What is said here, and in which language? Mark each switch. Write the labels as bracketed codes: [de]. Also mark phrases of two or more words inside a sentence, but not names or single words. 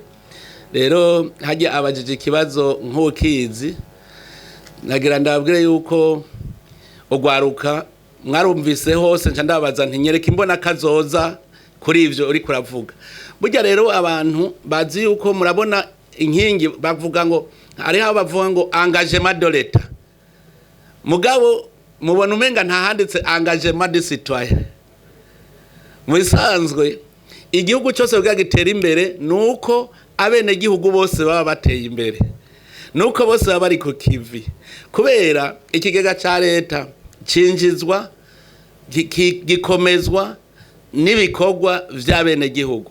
[rn] Rero hajya abajije ikibazo nk'ukizi nagira ndababwire yuko ugwaruka mwarumvise hose nca ndabaza ntinyereka imbona kazoza kuri ivyo uri kuravuga. Burya rero abantu bazi yuko murabona inkingi bavuga ngo ari aho bavuga ngo [fr] engagement de l'État, [rn] mugabo mubona umenga ntahanditse [fr] engagement de citoyen. [rn] Mubisanzwe igihugu cyose bwa gitera imbere nuko abene gihugu bose baba bateye imbere, nuko bose baba bari ku kivi, kubera ikigega ca leta cinjizwa gikomezwa n'ibikorwa vy'abene gihugu.